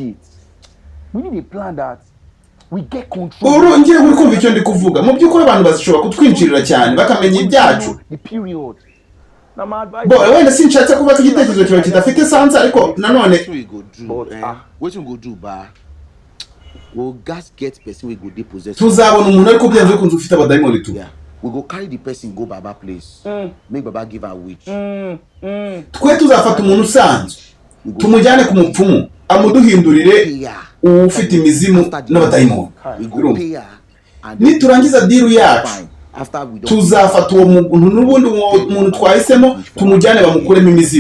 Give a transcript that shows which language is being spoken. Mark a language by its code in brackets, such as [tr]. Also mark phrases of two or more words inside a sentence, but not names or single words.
[rw] ngiye uri kumva icyo ndi kuvuga mu by'ukuri abantu bashobora kutwinjirira cyane bakamenya ibyacu wenda sinshatse kuvuga ko igitekerezo cyawe kidafite sansa ariko nanone tuzabona umuntu ariko byanze bikunze ufite abadayimoni tu [pcm] we go carry the person go Baba place. Make Baba give her witch. [rw] Twe tuzafata umuntu usanzwe tumujyane ku mupfumu amuduhindurire ufite imizimu n'abadayimoni. Niturangiza diru yacu tuzafata uwo muntu n'ubundi umuntu twahisemo tumujyane bamukuremo imizimu.